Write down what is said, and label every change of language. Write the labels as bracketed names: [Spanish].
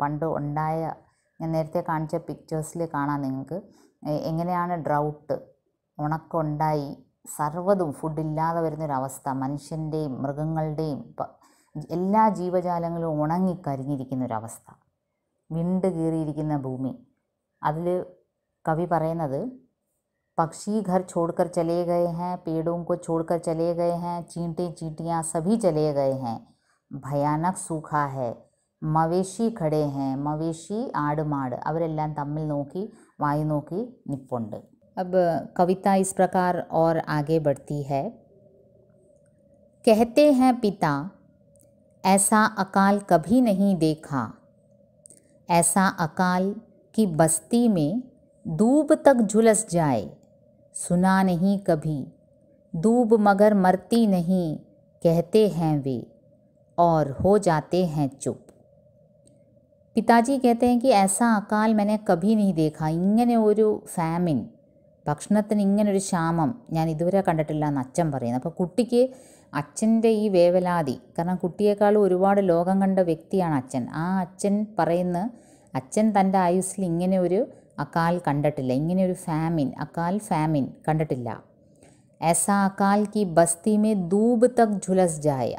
[Malayalam] പണ്ട് ഉണ്ടായ, ഞാൻ നേരത്തെ കാണിച്ച പിക്ചേഴ്സിൽ കാണാം നിങ്ങൾക്ക് എങ്ങനെയാണ് ഡ്രൗട്ട്, ഉണക്കുണ്ടായി, സർവ്വതും ഫുഡില്ലാതെ വരുന്നൊരവസ്ഥ, മനുഷ്യൻ്റെയും മൃഗങ്ങളുടെയും എല്ലാ ജീവജാലങ്ങളും ഉണങ്ങിക്കരിഞ്ഞിരിക്കുന്നൊരവസ്ഥ, വിണ്ട് കീറിയിരിക്കുന്ന ഭൂമി. അതിൽ കവി പറയുന്നത്, പക്ഷി [Hindi] ഘർ छोड़कर चले गए हैं, पेड़ों को छोड़कर चले गए हैं, चींटियाँ सभी चले गए हैं, भयानक सूखा है, മവേശി ഖടേ ഹൈ, [Malayalam] മവേശി ആട്, മാട്, അവരെല്ലാം തമ്മിൽ നോക്കി വായി നോക്കി നിപ്പുണ്ട്. [Hindi] अब कविता इस प्रकार और आगे बढ़ती है. कहते हैं पिता ऐसा अकाल कभी नहीं देखा, ऐसा अकाल कि बस्ती में दूब तक झुलस जाए, सुना नहीं कभी दूब मगर मरती नहीं कहते हैं वे, और हो जाते हैं चुप. പിതാജി कहते हैं कि ऐसा अकाल मैंने कभी नहीं देखा. [Malayalam] ഇങ്ങനെ ഒരു ഫാമിൻ, ഭക്ഷണത്തിന് ഇങ്ങനൊരു ക്ഷാമം ഞാൻ ഇതുവരെ കണ്ടിട്ടില്ല എന്ന് അച്ഛൻ പറയുന്നത്. അപ്പോൾ കുട്ടിക്ക് അച്ഛൻ്റെ ഈ വേവലാതി, കാരണം കുട്ടിയേക്കാളും ഒരുപാട് ലോകം കണ്ട വ്യക്തിയാണ് അച്ഛൻ. ആ അച്ഛൻ പറയുന്ന, അച്ഛൻ തൻ്റെ ആയുസ്സിൽ ഇങ്ങനെ ഒരു അകാൽ കണ്ടിട്ടില്ല, ഇങ്ങനെ ഒരു ഫാമിൻ കണ്ടിട്ടില്ല. [Hindi] ऐसा अकाल की बस्ती में दूब तक झुलस जाए.